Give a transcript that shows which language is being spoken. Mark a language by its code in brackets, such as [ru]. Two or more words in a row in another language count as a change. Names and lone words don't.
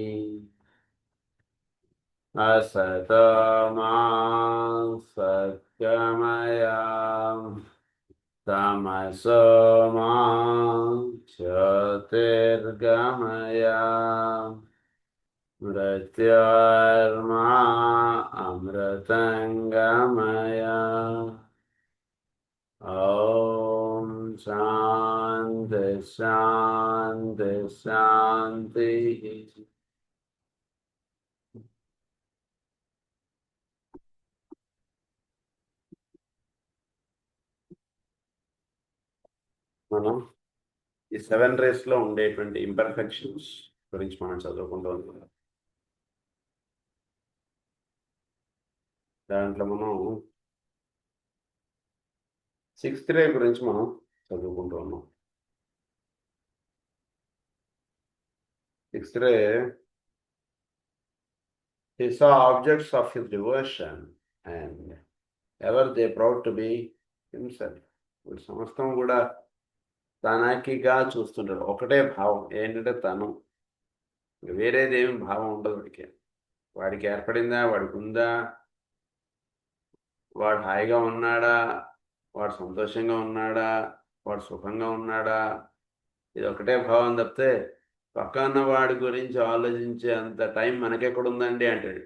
[sa] असतो मा सद्गमय तमसो मा ज्योतिर्गमय मृत्योर्मा अमृतङ्गमय। ॐ शान्ति शान्ति शान्तिः। [te] మనం ఈ 7 రేస్ లో ఉండేటువంటి ఇంపర్ఫెక్షన్స్ గురించి మనం చదువుకుంటూ ఉన్నాం. దాంట్లో మనం 6th రే గురించి మనం చదువుకుంటూ ఉన్నాం. 6th రే, [en] he saw objects of his devotion and ever they proud to be himself. [te] వీడు సమస్తం కూడా తనకిగా చూస్తుంటాడు. ఒకటే భావం ఏంటంటే తను, వేరేది ఏమి భావం ఉండదు వాడికి. వాడికి ఏర్పడిందా, వాడికి ఉందా, వాడు హాయిగా ఉన్నాడా, వాడు సంతోషంగా ఉన్నాడా, వాడు సుఖంగా ఉన్నాడా, ఇది ఒకటే భావం తప్పితే పక్కన వాడి గురించి ఆలోచించే అంత టైం మనకెక్కడుందండి అంటాడు.